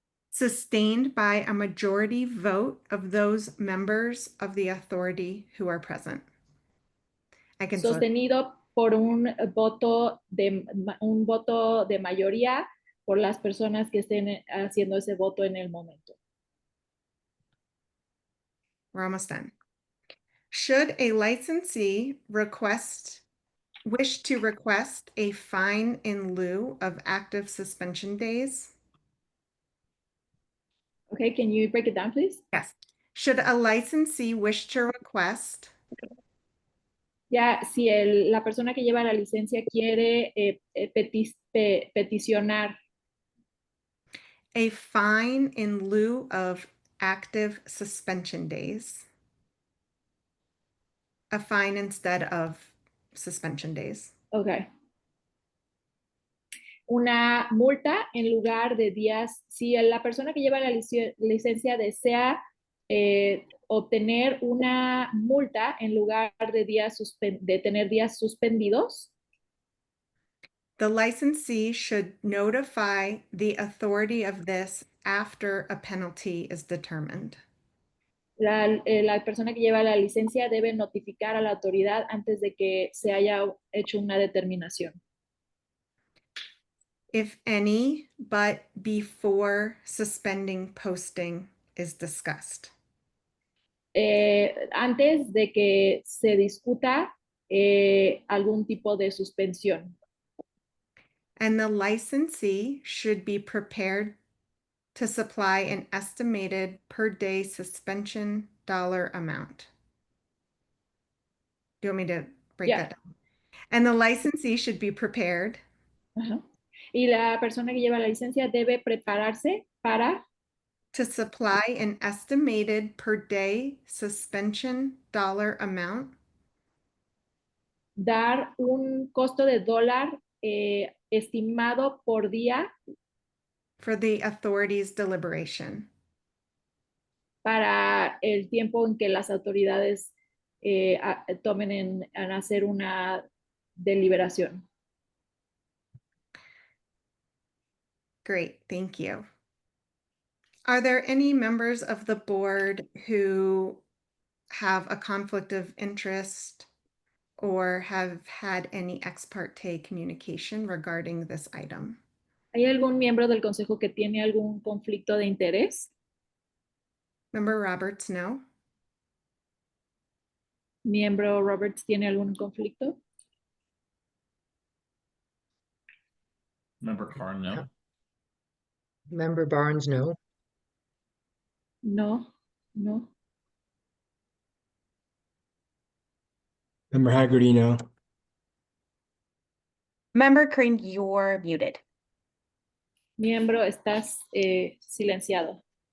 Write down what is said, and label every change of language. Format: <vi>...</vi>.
<en>Sustained by a majority vote of those members of the authority who are present.</en> <es>Sostenido por un voto de mayoría por las personas que estén haciendo ese voto en el momento.</es> <en>We're almost done. Should a licensee wish to request a fine in lieu of active suspension days? Okay, can you break it down, please? Yes. Should a licensee wish to request</en> <es>Ya, si la persona que lleva la licencia quiere peticionar</es> <en>A fine in lieu of active suspension days. A fine instead of suspension days. Ok.</en> <es>Una multa en lugar de días, si la persona que lleva la licencia desea obtener una multa en lugar de de tener días suspendidos,</es> <en>The licensee should notify the authority of this after a penalty is determined.</en> <es>la persona que lleva la licencia debe notificar a la autoridad antes de que se haya hecho una determinación.</es> <en>If any, but before suspending posting is discussed.</en> <es>Antes de que se discuta algún tipo de suspensión.</es> <en>And the licensee should be prepared to supply an estimated per day suspension dollar amount. Do you want me to break Yeah. that down? And the licensee should be prepared Ajá.</en> <es>Y la persona que lleva la licencia debe prepararse para</es> <en>to supply an estimated per day suspension dollar amount</en> <es>dar un costo de dólar estimado por día</es> <en>for the authorities' deliberation.</en> <es>para el tiempo en que las autoridades tomen en hacer una deliberación.</es> <en>Great, thank you. Are there any members of the board who have a conflict of interest or have had any ex parte communication regarding this item?</en> <es>¿Hay algún miembro del consejo que tiene algún conflicto de interés?</es> <en>Member Roberts, no.</en> <es>¿Miembro Roberts tiene algún conflicto?</es> <en>Member Carr, no. Member Barnes, no. No, no. Member Haggerty, no. Member Crane, you're muted.</en> <es>Miembro, estás silenciado.</es>